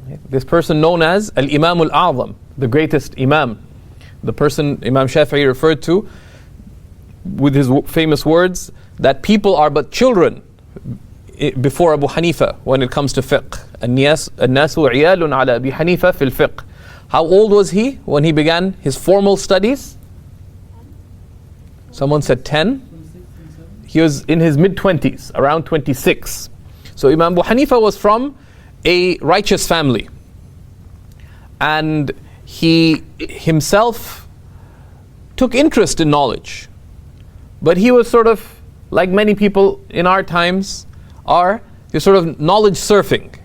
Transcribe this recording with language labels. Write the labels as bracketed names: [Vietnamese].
[English] This person known as Al-Imam Al-A'zam, the greatest Imam. The person Imam Shafi'i referred to with his famous words that people are but children before Abu Hanifa when it comes to fiqh. [Arabic] الناس عيال على أبي حنيفة في الفقه. [English] How old was he when he began his formal studies? Someone said 10. He was in his mid-20s, around 26. So Imam Abu Hanifa was from a righteous family, and he himself took interest in knowledge, but he was sort of like many people in our times are, you're sort of knowledge surfing.